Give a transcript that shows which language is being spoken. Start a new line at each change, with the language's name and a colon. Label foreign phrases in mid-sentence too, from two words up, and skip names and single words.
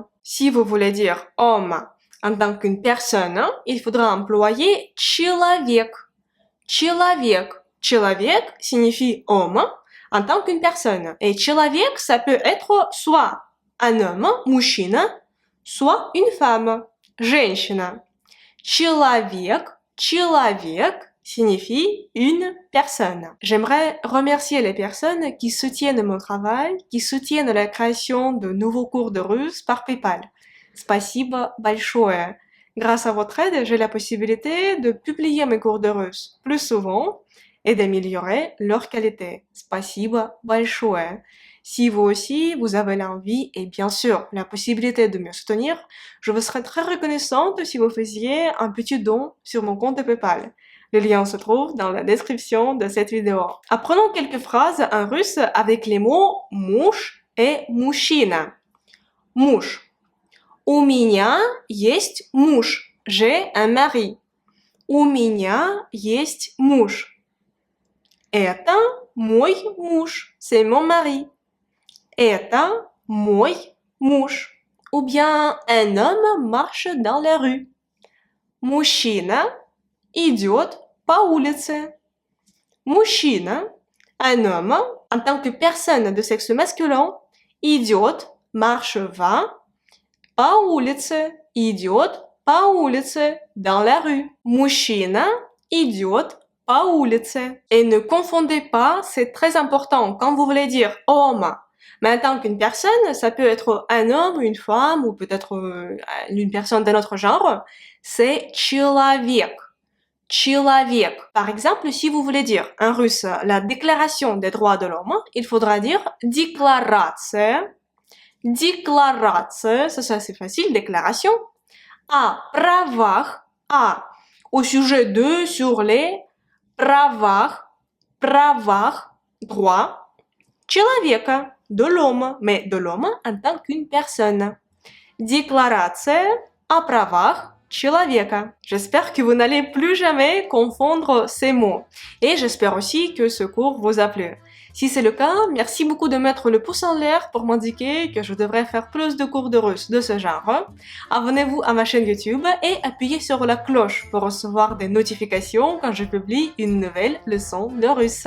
French: Si vous voulez dire homme en tant qu'une personne, il faudra employer человек.
Russian: Человек. Человек
French: signifie homme en tant qu'une personne. Et человек, ça peut être soit un homme, mужчина, soit une femme,
Russian: женщина.
French: Человек signifie une personne. J'aimerais remercier les personnes qui soutiennent mon travail, qui soutiennent la création de nouveaux cours de russe par PayPal.
Russian: Спасибо большое.
French: Grâce à votre aide, j'ai la possibilité de publier mes cours de russe plus souvent et d'améliorer leur qualité.
Russian: Спасибо большое.
French: Si vous aussi, vous avez l'envie et bien sûr la possibilité de me soutenir, je vous serais très reconnaissante si vous faisiez un petit don sur mon compte PayPal. Le lien se trouve dans la description de cette vidéo. Apprenons quelques phrases en russe avec les mots муж et мужчина.
Russian: Муж. У меня есть муж.
French: J'ai un mari.
Russian: У меня есть муж. Это мой муж.
French: C'est mon mari.
Russian: Это мой муж.
French: Ou bien un homme marche dans la rue.
Russian: Мужчина идет по улице. Мужчина,
French: un homme, en tant que personne de sexe masculin, идет, marche, va,
Russian: по улице, идет по улице,
French: dans la rue.
Russian: Мужчина идет по улице.
French: Et ne confondez pas, c'est très important quand vous voulez dire homme. Mais en tant qu'une personne, ça peut être un homme, une femme, ou peut-être une personne d'un autre genre.
Russian: C'est человек. Человек.
French: Par exemple, si vous voulez dire en russe la déclaration des droits de l'homme, il faudra dire déclaration. Déclaration, ça c'est facile, déclaration.
Russian: О правах,
French: au sujet de, sur les, правах, droit, человека, de l'homme, mais de l'homme en tant qu'une personne.
Russian: Déclaration о правах человека.
French: J'espère que vous n'allez plus jamais confondre ces mots. Et j'espère aussi que ce cours vous a plu. Si c'est le cas, merci beaucoup de mettre le pouce en l'air pour m'indiquer que je devrais faire plus de cours de russe de ce genre. Abonnez-vous à ma chaîne YouTube et appuyez sur la cloche pour recevoir des notifications quand je publie une nouvelle leçon de russe.